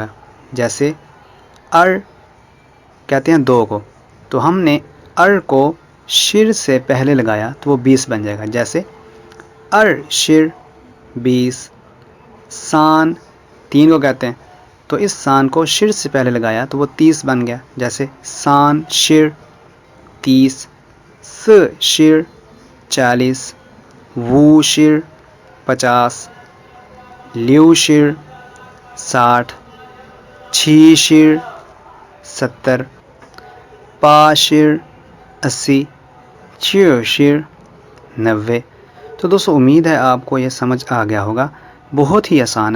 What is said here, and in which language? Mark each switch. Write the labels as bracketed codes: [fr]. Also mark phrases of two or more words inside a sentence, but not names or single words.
[ur] جیسے ار کہتے ہیں 2 کو، تو ہم نے ار کو شر سے پہلے لگایا تو وہ 20 بن جائے گا. جیسے [zh] 二十 [ur] 20. سان 3 کو کہتے ہیں، تو اس سان کو شر سے پہلے لگایا تو وہ 30 بن گیا. جیسے [zh] 三十 [ur] 30. [zh] 四十 40. 五十 50. 六十 60. 七十 70. 八十 80. 九十 90. [ur] تو دوستو امید ہے آپ کو یہ سمجھ آ گیا ہوگا، بہت ہی آسان ہے.